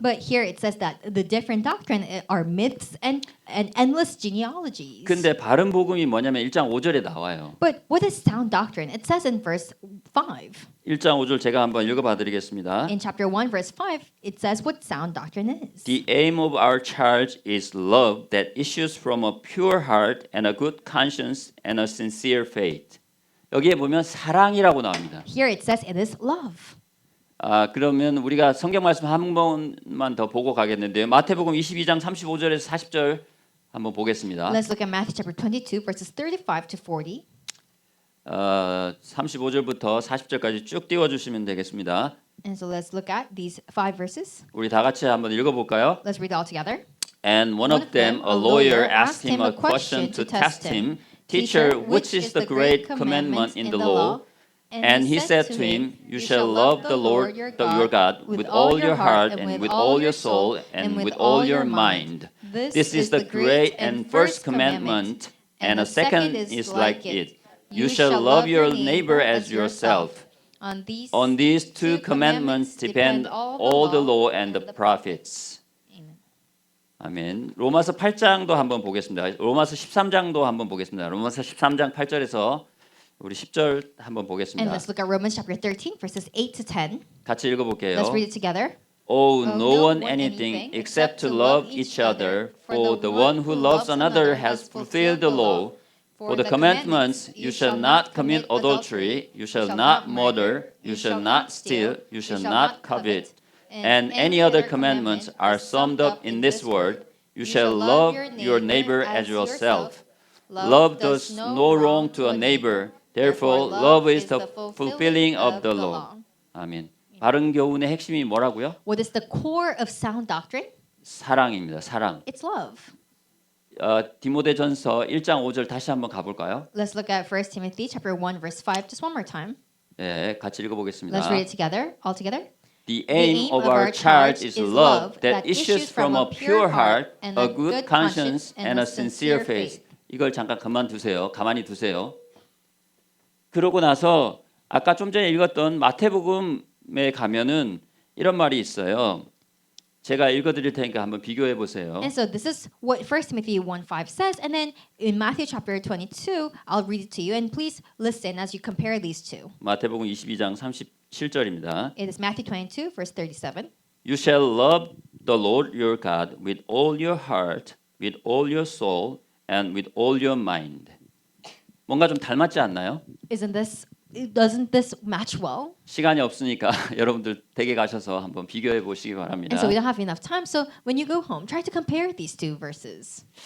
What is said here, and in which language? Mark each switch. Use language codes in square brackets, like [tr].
[en] But here it says that the different doctrine are myths and endless genealogies. [ko] 근데 바른 복음이 뭐냐면 1장 5절에 나와요. [en] But what is sound doctrine? It says in verse 5. [ko] 1장 5절 제가 한번 읽어봐 드리겠습니다. [en] In chapter 1 verse 5, it says what sound doctrine is. The aim of our charge is love that issues from a pure heart and a good conscience and a sincere faith. [ko] 여기에 보면 사랑이라고 나옵니다. [en] Here it says it is love. [ko] 그러면 우리가 성경 말씀 한 번만 더 보고 가겠는데요. 마태복음 22장 35절에서 40절 한번 보겠습니다. [en] Let's look at Matthew chapter 22 verses 35 to 40. [ko] 35절부터 40절까지 쭉 띄워 주시면 되겠습니다. [en] And so let's look at these 5 verses. [ko] 우리 다 같이 한번 읽어 볼까요? [en] Let's read it all together. And one of them, a lawyer, asked him a question to test him, "Teacher, which is the great commandment in the law?" And he said to him, "You shall love the Lord your God with all your heart and with all your soul and with all your mind. This is the great and first commandment, and a second is like it. You shall love your neighbor as yourself. On these two commandments depend all the law and the prophets." [ko] 아멘. 로마서 8장도 한번 보겠습니다. 로마서 13장도 한번 보겠습니다. 로마서 13장 8절에서 우리 10절 한번 [en] And [ko] 보겠습니다. [en] let's look at Romans chapter 13 verses 8 to 10. [ko] 같이 읽어볼게요. [en] Let's read it together. owe no one anything except to love each other, for the one who loves another has fulfilled the law. For the commandments, you shall not commit adultery, you shall not murder, you shall not steal, you shall not covet, and any other commandments are summed up in this word: you shall love your neighbor as yourself. Love does no wrong to a neighbor. Therefore, love is the fulfilling of the law. [ko] 아멘. 바른 교훈의 핵심이 뭐라고요? [en] What is the core of sound doctrine? [ko] 사랑입니다. 사랑. [en] It's love. [ko] 디모데전서 1장 5절 다시 한번 가볼까요? [en] Let's look at 1 Timothy chapter 1 verse 5 just one more time. [ko] 네, 같이 읽어보겠습니다. [en] Let's read it together, all together. The aim of our charge is love that issues from a pure heart, a good conscience, and a sincere faith. [ko] 이걸 잠깐 그만두세요. 가만히 두세요. 그러고 나서 아까 좀 전에 읽었던 마태복음에 가면은 이런 말이 있어요. 제가 읽어드릴 테니까 한번 비교해 보세요. [en] And so this is what 1 Timothy 1:5 says, and then in Matthew chapter 22, I'll read it to you, and please listen as you compare these two. [ko] 마태복음 22장 37절입니다. [en] It is Matthew 22 verse 37. You shall love the Lord your God with all your heart, with all your soul, and with all your mind. [ko] 뭔가 좀 닮았지 않나요? [en] Doesn't this match well? [ko] 시간이 없으니까 여러분들 댁에 가셔서 한번 비교해 보시기 바랍니다. [en] And so we don't have enough time. So when you go home, try to compare these two verses.